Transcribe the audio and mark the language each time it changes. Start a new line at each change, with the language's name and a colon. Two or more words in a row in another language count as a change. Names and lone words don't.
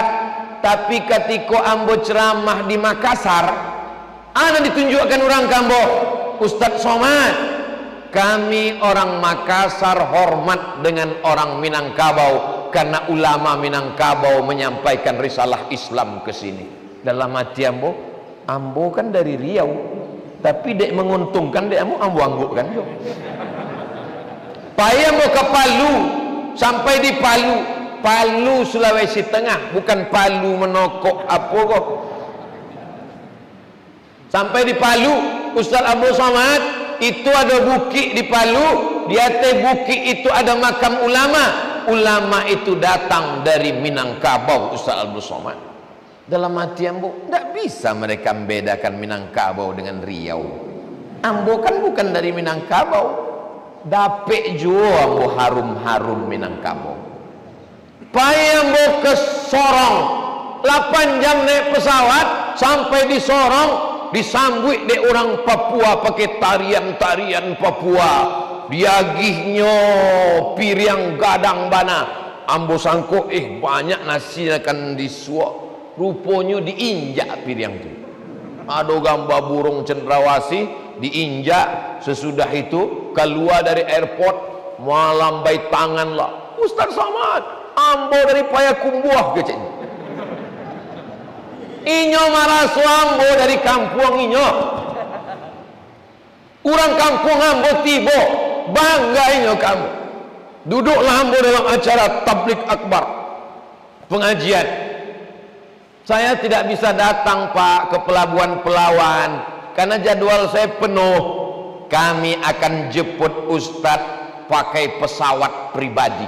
Minangkabau: Tapi ketika ambo ceramah di Makassar, ana ditunjukkan orang Kambo, Ustadz Somad.
Indonesian: Kami orang Makassar hormat dengan orang Minangkabau karena ulama Minangkabau menyampaikan risalah Islam ke sini.
Minangkabau: Dalam hati ambo kan dari Riau, tapi dek menguntungkan dek ambo angguk kan.
Indonesian: Payah mau ke Palu, sampai di Palu Sulawesi Tengah, bukan Palu menokok apa kok. Sampai di Palu, Ustaz Abdul Somad, itu ada bukit di Palu, di atas bukit itu ada makam ulama. Ulama itu datang dari Minangkabau, Ustaz Abdul Somad. Dalam hati ambo, tidak bisa mereka membedakan Minangkabau dengan Riau.
Minangkabau: Ambo kan bukan dari Minangkabau. Dapet juga ambo harum-harum Minangkabau. Payah ambo ke Sorong, 8 jam naik pesawat sampai di Sorong, disambut de orang Papua pakai tarian-tarian Papua. Diagihnya piring gadang bana. Ambo sangko banyak nasi akan disuap.
Indonesian: Rupanya diinjak piring itu. Ada gambar burung cendrawasih diinjak. Sesudah itu keluar dari airport melambai tangan lah, Ustaz Somad, ambo dari Payakumbuh kecil.
Minangkabau: Inyo marah ambo dari kampung inyo. Orang kampung ambo tibo, bangga inyo kamu. Duduklah ambo dalam acara tablik akbar, pengajian.
Indonesian: Saya tidak bisa datang Pak ke Pelabuhan Pelawan karena jadwal saya penuh. Kami akan jemput Ustadz pakai pesawat pribadi.